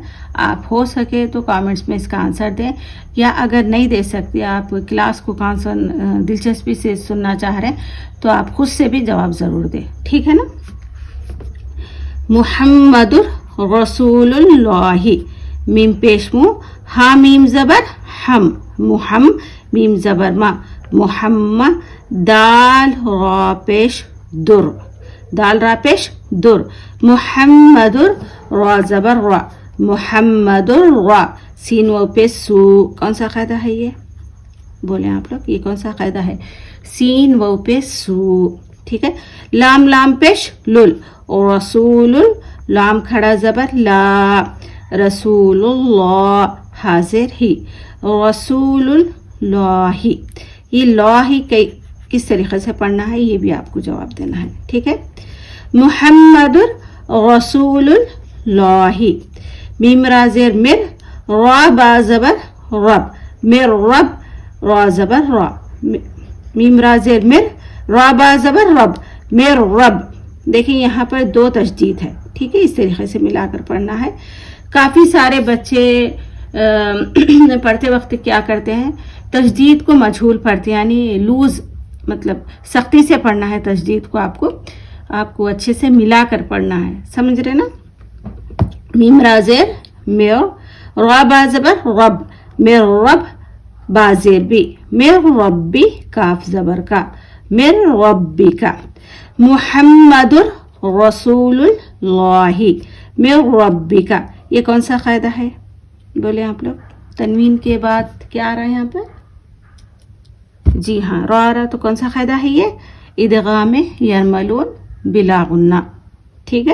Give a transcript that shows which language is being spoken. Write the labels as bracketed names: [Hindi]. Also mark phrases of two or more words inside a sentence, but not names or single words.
[Urdu] آپ ہو سکے تو کامنٹس میں اس کا آنسر دیں, یا اگر نہیں دے سکتے, آپ کلاس کو دلچسپی سے سننا چاہ رہے ہیں تو آپ خود سے بھی جواب ضرور دیں. ٹھیک ہے نا. [Arabic] محمد رسول اللہ. [Urdu] میم پیش منہ, ہا میم زبر ہم, محم میم زبر ما, محمد. دال را پیش در, دال را پیش در. محمد را زبر را, محمد را. سین و پیش سو. کون سا قاعدہ ہے یہ؟ بولیں آپ لوگ, یہ کون سا قاعدہ ہے؟ سین و پیش سو. ٹھیک ہے. لام لام پیش لل, رسول. لام کھڑا زبر لا, [Arabic] رسول اللہ. [Urdu] حاضر ہی, [Arabic] رسول اللہ. [Urdu] یہ لا ہی کس طریقے سے پڑھنا ہے یہ بھی آپ کو جواب دینا ہے. ٹھیک ہے. [Arabic] محمد رسول اللہ. [Urdu] میم را زیر مر, را با زبر رب, مر رب. را زبر را, میم را زیر مر, را با زبر رب, مر رب. دیکھیں یہاں پر دو تشدید ہے. ٹھیک ہے. اس طریقے سے ملا کر پڑھنا ہے. کافی سارے بچے پڑھتے وقت کیا کرتے ہیں, تشدید کو مجہول پڑھتے ہیں, یعنی لوز, مطلب سختی سے پڑھنا ہے. تشدید کو آپ کو اچھے سے ملا کر پڑھنا ہے. سمجھ رہے نا. میم را زیر میر, را با زبر رب, میر رب. با زیر بی, میر ربی. کاف زبر کا, میر ربی کا. [Arabic] محمد رسول اللہ, [Urdu] میر ربی کا. یہ کون سا قاعدہ ہے؟ بولے آپ لوگ. تنوین کے بعد کیا آ رہا ہے یہاں پر؟ جی ہاں, را آ رہا. تو کون سا قاعدہ ہے یہ؟ ادغام یرملون بلا غنہ. ٹھیک ہے.